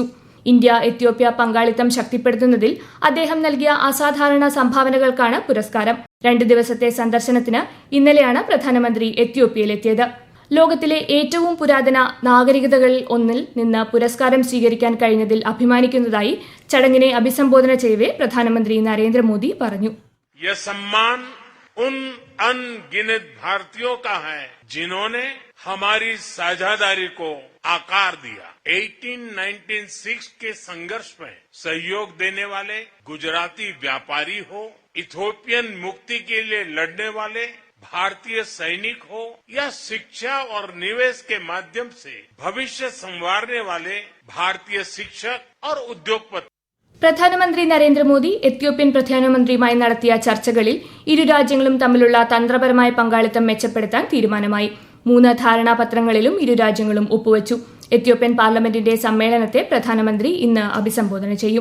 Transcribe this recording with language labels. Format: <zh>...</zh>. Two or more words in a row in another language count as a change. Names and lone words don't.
<ml>ഇന്ത്യ എത്യോപ്യ പങ്കാളിത്തം ശക്തിപ്പെടുത്തുന്നതിൽ അദ്ദേഹം നൽകിയ അസാധാരണ സംഭാവനകൾക്കാണ് പുരസ്കാരം. 2 ദിവസത്തെ സന്ദർശനത്തിന് ഇന്നലെയാണ് പ്രധാനമന്ത്രി എത്യോപ്യയിലെത്തിയത്. ലോകത്തിലെ ഏറ്റവും പുരാതന നാഗരികതകളിൽ ഒന്നിൽ നിന്ന് പുരസ്കാരം സ്വീകരിക്കാൻ കഴിഞ്ഞതിൽ അഭിമാനിക്കുന്നതായി ചടങ്ങിനെ അഭിസംബോധന ചെയ്യവേ പ്രധാനമന്ത്രി നരേന്ദ്രമോദി പറഞ്ഞു.</ml> <hi>उन अनगिनत भारतीयों का है जिन्होंने हमारी साझेदारी को आकार दिया. 1896 के संघर्ष में सहयोग देने वाले गुजराती व्यापारी हो, इथोपियन मुक्ति के लिए लड़ने वाले भारतीय सैनिक हो या शिक्षा और निवेश के माध्यम से भविष्य संवारने वाले भारतीय शिक्षक और उद्योगपति.</hi> <ml>പ്രധാനമന്ത്രി നരേന്ദ്രമോദി എത്യോപ്യൻ പ്രധാനമന്ത്രിയുമായി നടത്തിയ ചർച്ചകളിൽ ഇരു രാജ്യങ്ങളും തമ്മിലുള്ള തന്ത്രപരമായ പങ്കാളിത്തം മെച്ചപ്പെടുത്താൻ തീരുമാനമായി. 3 ധാരണാപത്രങ്ങളിലും ഇരു രാജ്യങ്ങളും ഒപ്പുവച്ചു. എത്യോപ്യൻ പാർലമെന്റിന്റെ സമ്മേളനത്തെ പ്രധാനമന്ത്രി ഇന്ന് അഭിസംബോധന ചെയ്യും.</ml>